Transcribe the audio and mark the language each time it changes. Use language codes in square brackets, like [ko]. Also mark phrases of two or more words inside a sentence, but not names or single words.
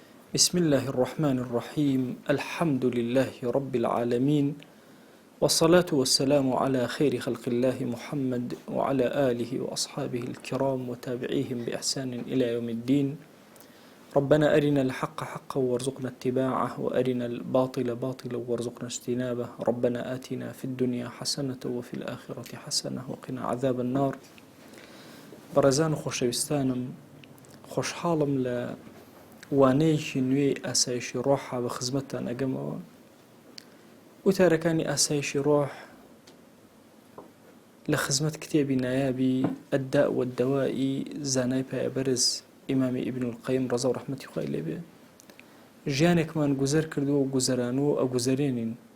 [ar] بسم الله الرحمن الرحيم الحمد لله رب العالمين والصلاة والسلام على خير خلق الله محمد وعلى آله وأصحابه الكرام وتابعيهم بإحسان إلى يوم الدين. ربنا أرنا الحق حقا وارزقنا اتباعه وأرنا الباطل باطلا وارزقنا اجتنابه. ربنا آتنا في الدنيا حسنة وفي الآخرة حسنة وقنا عذاب النار. [ckb] بەڕێزان و خۆشەویستانم، خۆشحاڵم لە وانەیەکی نوێی ئاسایشی ڕۆحا بە خزمەتتان ئەگەمەوە. وتارەکانی ئاسایشی ڕۆح لە خزمەت کتێبی نایابی ئەدداء والدەوایی زانای پایەبەرز ئیمامی ئیبن القەیم ڕەزا و ڕەحمەتی خوای لێبێ ژیانێکمان گوزەر کردووە و گوزەرانوە ئەگوزەرێنین.